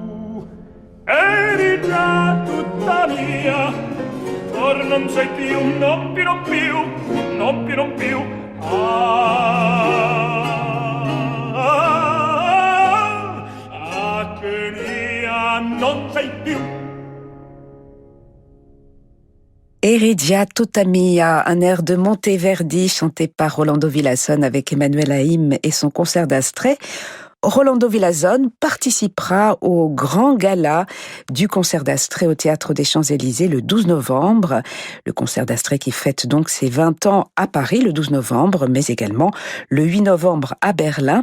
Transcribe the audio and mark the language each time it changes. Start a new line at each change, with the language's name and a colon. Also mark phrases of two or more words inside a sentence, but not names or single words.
Italian: Eri mia, or non sei più, non più, non più, non più, non più. Che mia non sei più.
French: Eridia tutta mia, un air de Monteverdi chanté par Rolando Villazón avec Emmanuel Haïm et son concert d'Astrée. Rolando Villazón participera au grand gala du concert d'Astrée au Théâtre des Champs-Élysées le 12 novembre. Le concert d'Astrée qui fête donc ses 20 ans à Paris le 12 novembre, mais également le 8 novembre à Berlin.